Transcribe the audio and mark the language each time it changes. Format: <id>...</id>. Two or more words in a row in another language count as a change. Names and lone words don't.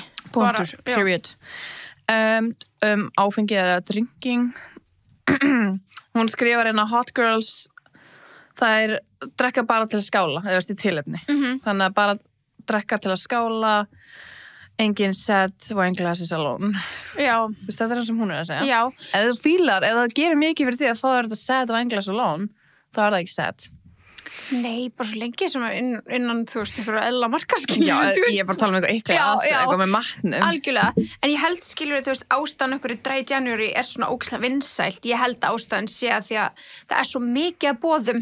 <is>Punktur, period. Áfengi eða drinking. Hún skrifar</is> <en>hot girls,</en> <is>það drekka bara til að skála, eða veist, í tilefni. Þannig að bara drekka til að skála, engin</is> <en>sad wine glasses alone.</en> <is>Já. Þú veist, þetta það sem hún að segja. Já. Ef þú fílar, ef það gerir mikið fyrir því að fá þér þetta</is> <en>sad wine glass alone,</en> <is>þá það ekki sad. Nei, bara svo lengi sem innan, þú veist, einhverja eðla markaskilur. Já, ég bara tala eitthvað eitthvað með matnum. Algjörlega, en ég held, skilur, þú veist, ástæðan okkur í Dry January er svona ógeðslega vinsælt. Ég held að ástæðan sé að því að það er svo mikið að boðum.</is>